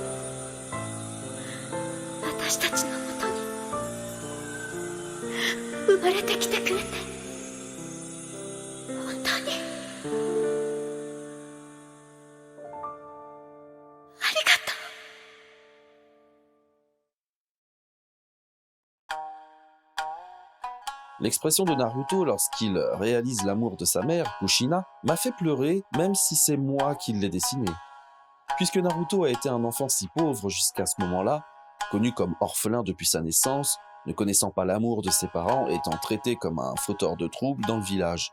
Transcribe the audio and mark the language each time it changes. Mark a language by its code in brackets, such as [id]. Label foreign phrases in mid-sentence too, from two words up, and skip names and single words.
[ja] 私たちのもとに生まれてきてくれて本当にありがとう。 [fr] L'expression de Naruto lorsqu'il réalise l'amour de sa mère, Kushina, m'a fait pleurer même si c'est moi qui l'ai dessiné. Puisque Naruto a été un enfant si pauvre jusqu'à ce moment-là, connu comme orphelin depuis sa naissance, ne connaissant pas l'amour de ses parents, étant traité comme un fauteur de troubles dans le village.